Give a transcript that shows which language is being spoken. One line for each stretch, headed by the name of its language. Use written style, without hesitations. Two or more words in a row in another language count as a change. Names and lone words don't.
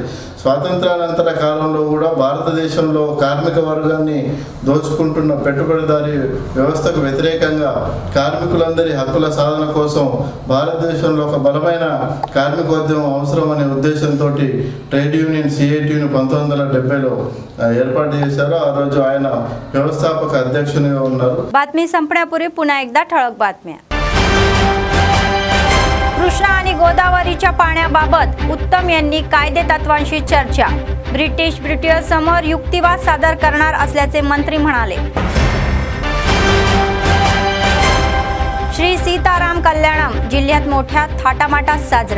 Telugu: స్వాతంత్రానంతర కాలంలో కూడా భారతదేశంలో కార్మిక వర్గాన్ని దోచుకుంటున్న పెట్టుబడిదారీ వ్యవస్థకు వ్యతిరేకంగా కార్మికులందరి హక్కుల సాధన కోసం భారతదేశంలో ఒక బలమైన కార్మికోద్యమం అవసరమనే ఉద్దేశంతో
English: trade union
Telugu: CITUను 1970లో ఏర్పాటు చేశారు. ఆ రోజు ఆయన వ్యవస్థాపక అధ్యక్షునిగా ఉన్నారు.
Marathi: बातमी संपण्यापूर्वी पुन्हा एकदा ठळक बातम्या. कृष्णा आणि गोदावरीच्या पाण्याबाबत उत्तम यांनी कायदे तत्वांशी चर्चा. ब्रिटिशर्समोर युक्तिवाद सादर करणार असल्याचे मंत्री म्हणाले. श्री सीताराम कल्याणम जिल्ह्यात मोठ्या थाटामाटात साजरा.